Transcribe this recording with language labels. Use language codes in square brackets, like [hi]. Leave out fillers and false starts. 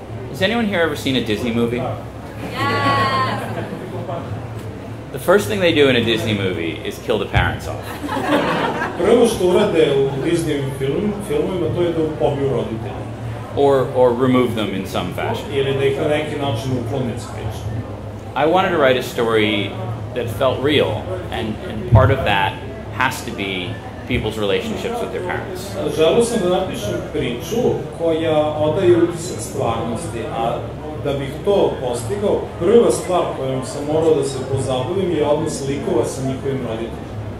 [en] Has anyone here ever seen a Disney movie? Yes! The first thing they do in a Disney movie is kill the parents off. [sr] Prvo što urade u Disney filmovima to je da pobiju roditelja. [en] Or remove them in some fashion. [sr] Ili da ih na neki način uklone s priče. [en] I wanted to write a story that felt real, and part of that has to be people's relationships with their parents. [sr] Želeo sam da napišem priču koja odaje utisak stvarnosti, a da bih to postigao, prva stvar kojom sam morao da se pozabavim je odnos likova sa njihovim roditeljima.